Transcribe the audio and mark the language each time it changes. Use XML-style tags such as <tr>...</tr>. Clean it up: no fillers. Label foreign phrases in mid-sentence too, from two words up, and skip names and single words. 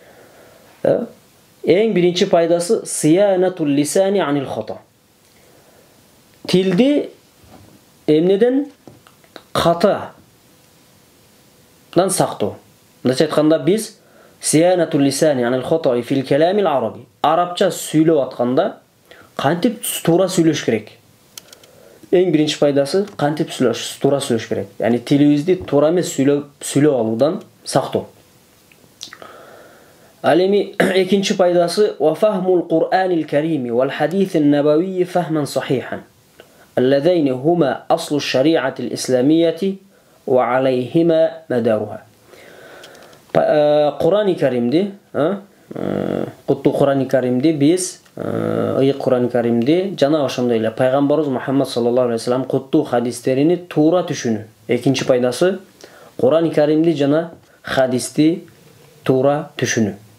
<ky>Эң биринчи пайдасы</ky> <ar>صيانة اللسان عن الخطأ.</ar> <ky>Тилди эмнеден? Катадан сактоо. Мындайча айтканда, биз</ky> <ar>صيانة اللسان عن الخطأ في الكلام العربي.</ar> <ky>Арабча сүйлөп атканда кантип туура сүйлөш керек? Эң биринчи пайдасы кантип туура сүйлөш керек. Яни тилибизди туура эмес сүйлөп алуудан сактоо. Ал эми экинчи пайдасы</ky> <ar>وفهم القرآن الكريم والحديث النبوي فهما صحيحا. اللذين هما أصل الشريعة الإسلامية وعليهما مدارها. القرآن الكريم,</ar> <ky>куттуу</ky> <ar>القرآن الكريم</ar> <ky>биз ыйык</ky> <ar>القرآن الكريم</ar> <ky>жана ошондой эле пайгамбарыбыз Мухаммад</ky> <ar>صلى الله عليه وسلم</ar> <ky>куттуу хадистерини туура түшүнүү. Экинчи пайдасы</ky> <ar>القرآن الكريم</ar> <ky>жана хадисти туура түшүнүү.</ky>